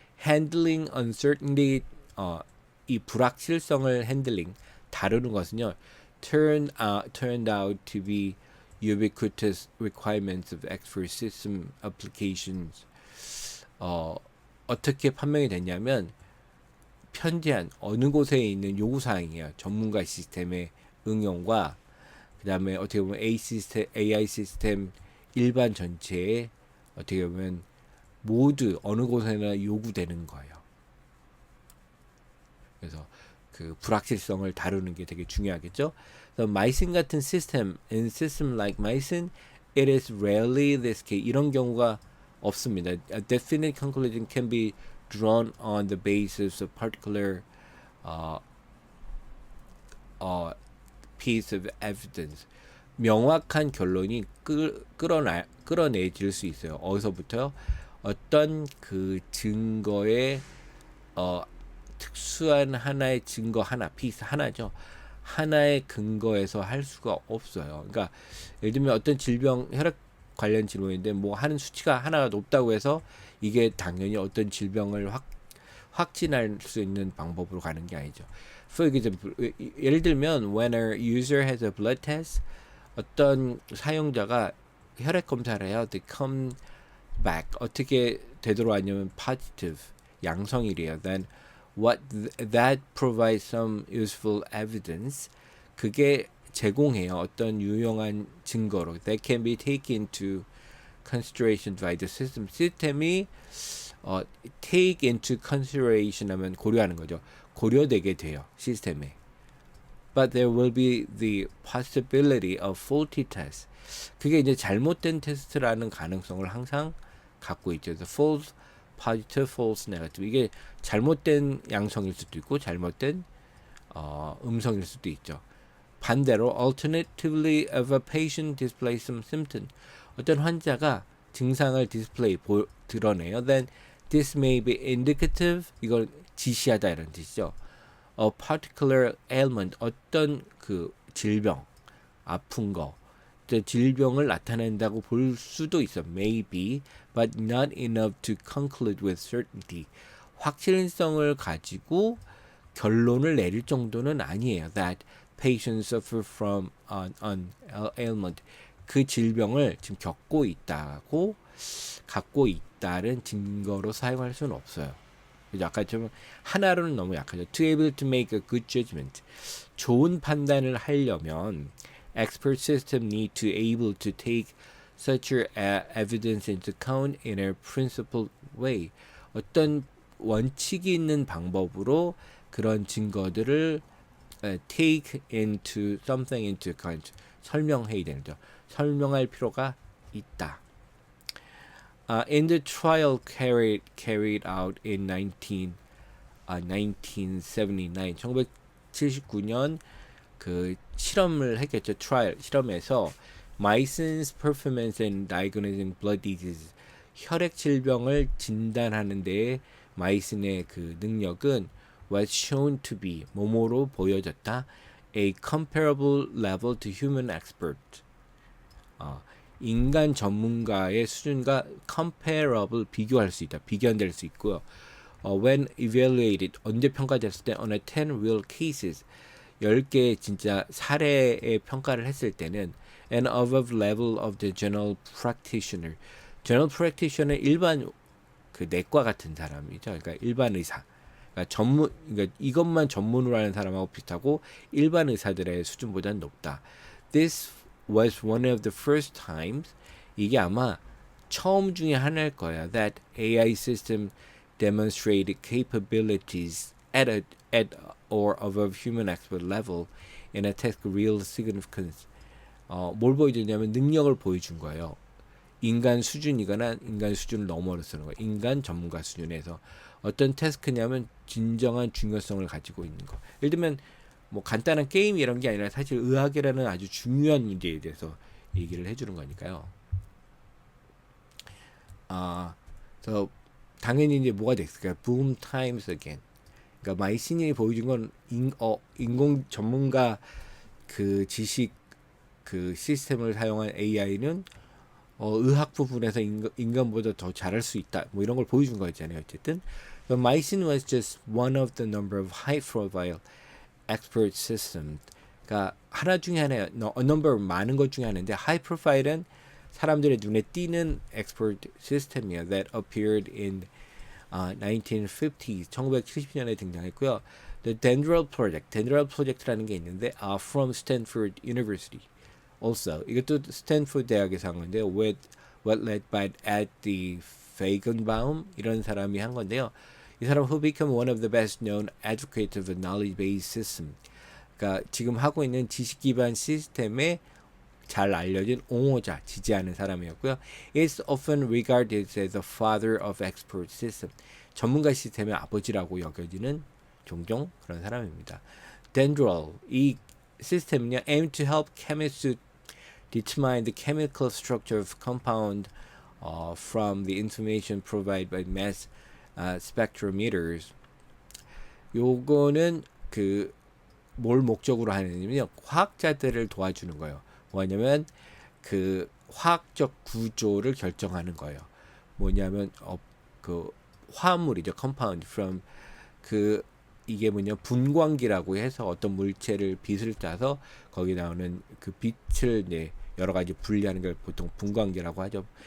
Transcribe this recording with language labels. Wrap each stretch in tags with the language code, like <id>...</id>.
<en>Handling uncertainty,</en> <ko>이 불확실성을</ko> <en>handling,</en> <ko>다루는 것은요</ko> <en>turned out to be ubiquitous requirements of expert system applications.</en> <ko>어떻게 판명이 됐냐면 편지한 어느 곳에 있는 요구사항이에요. 전문가 시스템의 응용과 그 다음에 어떻게 보면 AI 시스템 일반 전체에 어떻게 보면 모두 어느 곳에나 요구되는 거예요. 그래서 그 불확실성을 다루는 게 되게 중요하겠죠. 그래서 마이슨 같은 시스템,</ko> <en>in system like Mycin, it is rarely this case.</en> <ko>이런 경우가 없습니다.</ko> <en>A definite conclusion can be drawn on the basis of particular uh, piece of evidence.</en> <ko>명확한 결론이 끌어내질 수 있어요. 어디서부터요? 어떤 그 증거의 특수한 하나의 증거 하나, 피스 하나죠. 하나의 근거에서 할 수가 없어요. 그러니까 예를 들면 어떤 질병, 혈액 관련 질문인데 뭐 하는 수치가 하나가 높다고 해서 이게 당연히 어떤 질병을 확진할 수 있는 방법으로 가는 게 아니죠.</ko> <en>For example,</en> <ko>예를 들면</ko> <en>when a user has a blood test,</en> <ko>어떤 사용자가 혈액 검사를 해요.</ko> <en>They come back.</en> <ko>어떻게 되돌아왔냐면 positive, 양성이래요.</ko> <en>Then that provides some useful evidence.</en> <ko>그게 제공해요. 어떤 유용한 증거로.</ko> <en>That can be taken into consideration by the system.</en> <ko>시스템이</ko> <en>take into consideration</en> <ko>하면 고려하는 거죠. 고려되게 돼요. 시스템에.</ko> <en>But there will be the possibility of faulty tests.</en> <ko>그게 이제 잘못된 테스트라는 가능성을 항상 갖고 있죠.</ko> <en>The false positive, false negative.</en> <ko>이게 잘못된 양성일 수도 있고 잘못된 음성일 수도 있죠. 반대로</ko> <en>alternatively, if a patient displays some symptom,</en> <ko>어떤 환자가 증상을 드러내요.</ko> <en>Then this may be indicative.</en> <ko>이걸 지시하다 이런 뜻이죠.</ko> <en>A particular ailment,</en> <ko>어떤 그 질병, 아픈 거, 질병을 나타낸다고 볼 수도 있어.</ko> <en>Maybe, but not enough to conclude with certainty.</en> <ko>확실성을 가지고 결론을 내릴 정도는 아니에요.</ko> <en>That patients suffer from an ailment.</en> <ko>그 질병을 지금 갖고 있다는 증거로 사용할 수는 없어요. 아까 좀 하나로는 너무 약하죠.</ko> <en>To able to make a good judgment.</en> <ko>좋은 판단을 하려면</ko> <en>expert system need to able to take such evidence into account in a principled way.</en> <ko>어떤 원칙이 있는 방법으로 그런 증거들을</ko> <en>take into something into account.</en> <ko>설명해야 되는 거죠. 설명할 필요가 있다.</ko> <en>In the trial carried out in 1979,</en> <ko>1979년 그 실험을 했겠죠. 트라이얼 실험에서</ko> <en>Myson's performance in diagnosing blood diseases,</en> <ko>혈액 질병을 진단하는 데에 마이슨의 그 능력은</ko> <en>was shown to be</en> <ko>뭐뭐로 보여졌다.</ko> <en>A comparable level to human expert.</en> <ko>인간 전문가의 수준과 comparable 비교할 수 있다. 비견될 수 있고요.</ko> <en>When evaluated</en> <ko>언제 평가됐을 때</ko> <en>on a 10 real cases</en> <ko>10개 진짜 사례의 평가를 했을 때는</ko> <en>and above level of the general practitioner.</en> <ko>general practitioner 일반 그 내과 같은 사람이죠. 그러니까 일반 의사. 그러니까 이것만 전문으로 하는 사람하고 비슷하고 일반 의사들의 수준보다는 높다.</ko> <en>This was one of the first times,</en> <ko>이게 아마 처음 중에 하나일 거야,</ko> <en>that AI system demonstrated capabilities at or above human expert level in a task of real significance.</en> <ko>뭘 보여줬냐면 능력을 보여준 거예요. 인간 수준이거나 인간 수준을 넘어서는 거예요. 인간 전문가 수준에서 어떤 태스크냐면 진정한 중요성을 가지고 있는 거. 예를 들면 뭐 간단한 게임 이런 게 아니라 사실 의학이라는 아주 중요한 문제에 대해서 얘기를 해주는 거니까요. 그래서 당연히 이제 뭐가 됐을까요?</ko> <en>Boom times again.</en> <ko>그러니까 마이슨이 보여준 건 인공 전문가 그 지식 그 시스템을 사용한 AI는 의학 부분에서 인간보다 더 잘할 수 있다. 뭐 이런 걸 보여준 거였잖아요. 어쨌든,</ko> <en>but Mycin was just one of the number of high-profile expert systems.</en> <ko>그러니까 하나 중에 하나예요. number 많은 것 중에 하나인데 high-profile은 사람들의 눈에 띄는 expert system이에요.</ko> <en>That appeared in 1950s,</en> <ko>1970년에 등장했고요.</ko> <en>The Dendral Project, Dendral Project라는 게 있는데, from Stanford University. Also,</en> <ko>이것도 스탠포드 대학에서 한 건데요.</ko> <en>With what led by at the Feigenbaum</en> <ko>이런 사람이 한 건데요. 이 사람</ko> <en>who became one of the best known advocates of a knowledge-based system.</en> <ko>그러니까 지금 하고 있는 지식 기반 시스템의 잘 알려진 옹호자, 지지하는 사람이었고요.</ko> <en>Is often regarded as the father of expert system.</en> <ko>전문가 시스템의 아버지라고 여겨지는 종종 그런 사람입니다.</ko> <en>Dendrol,</en> <ko>이 시스템은요,</ko> <en>aim to help chemists to determine the chemical structure of compound from the information provided by mass spectrometers.</en> <ko>요거는 그 뭘 목적으로 하느냐면요, 과학자들을 도와주는 거예요. 뭐냐면 그 화학적 구조를 결정하는 거예요. 뭐냐면 그 화합물이죠.</ko> <en>compound from</en> <ko>그 이게 뭐냐 분광기라고 해서 어떤 물체를 빛을 짜서 거기 나오는 그 빛을 이제 여러 가지 분리하는 걸 보통 분광기라고 하죠.</ko>